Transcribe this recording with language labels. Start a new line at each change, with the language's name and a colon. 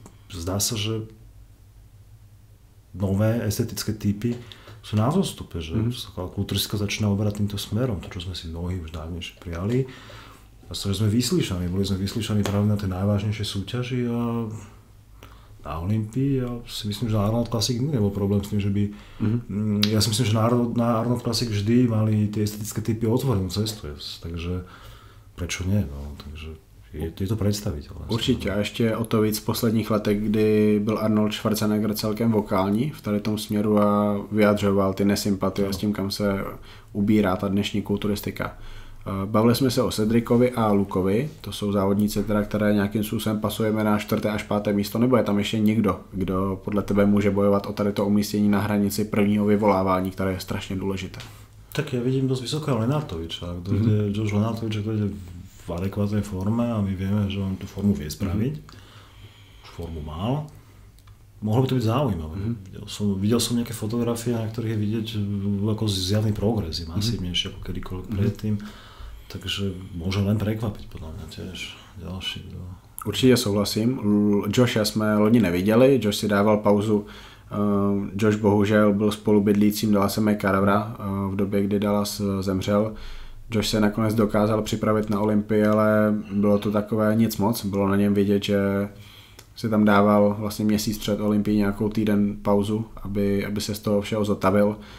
Slovak: Zdá sa, že nové estetické typy sú na zostupe, že kulturistika začína oberať týmto smerom, to, čo sme si mnohí už dávnejšie prijali. A že sme boli sme vyslíšaní práve na tej najvážnejšej súťaži a na Olympii. Ja si myslím, že na Arnold Classic nebol problém s tým, že by... Ja si myslím, že na Arnold Classic vždy mali tie estetické typy otvorenú cestu, takže prečo nie?
Czech: No, takže je to představitelné. Určitě a ještě o to víc v posledních letech, kdy byl Arnold Schwarzenegger celkem vokální v tady tom směru a vyjadřoval ty nesympatie s tím, kam se ubírá ta dnešní kulturistika. Bavili jsme se o Cedricovi a Lukovi, to jsou závodníci, které nějakým způsobem pasujeme na 4. až 5. místo, nebo je tam ještě někdo, kdo podle tebe může bojovat o tady to umístění na hranici prvního vyvolávání, které je strašně důležité?
Slovak: Tak ja vidím dosť vysokého Lenartoviča. Josh Lenartovič je v adekvátnej forme a my vieme, že on tú formu vie spraviť. Už formu mal. Mohlo by to byť zaujímavé. Videl som nejaké fotografie, na ktorých je vidieť ako zjavný progres, masívnejšie ako kedykoľvek predtým. Takže môže len prekvapiť podľa mňa tiež ďalší.
Czech: Určitě souhlasím. Josha jsme loni neviděli, Josh si dával pauzu. Josh bohužel byl spolubydlícím Dallase McCarvera v době, kdy Dallas zemřel. Josh se nakonec dokázal připravit na Olympii, ale bylo to takové nic moc. Bylo na něm vidět, že si tam dával vlastně měsíc před Olympií nějakou týden pauzu, aby se z toho všeho zotavil.